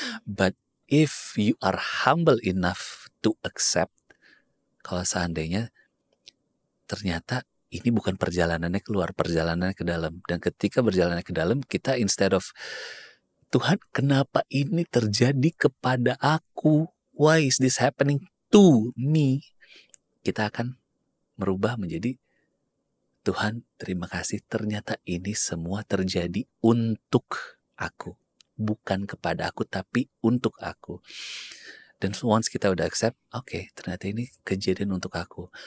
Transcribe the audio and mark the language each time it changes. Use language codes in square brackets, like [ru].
[en] But if you are humble enough to accept, [id] kalau seandainya ternyata ini bukan perjalanannya keluar, perjalanannya ke dalam. Dan ketika berjalannya ke dalam, kita instead of Tuhan, kenapa ini terjadi kepada aku? [en] Why is this happening to me? [id] Kita akan merubah menjadi Tuhan, terima kasih, ternyata ini semua terjadi untuk aku. Bukan kepada aku, tapi untuk aku. Dan once kita udah accept, oke, ternyata ini kejadian untuk aku.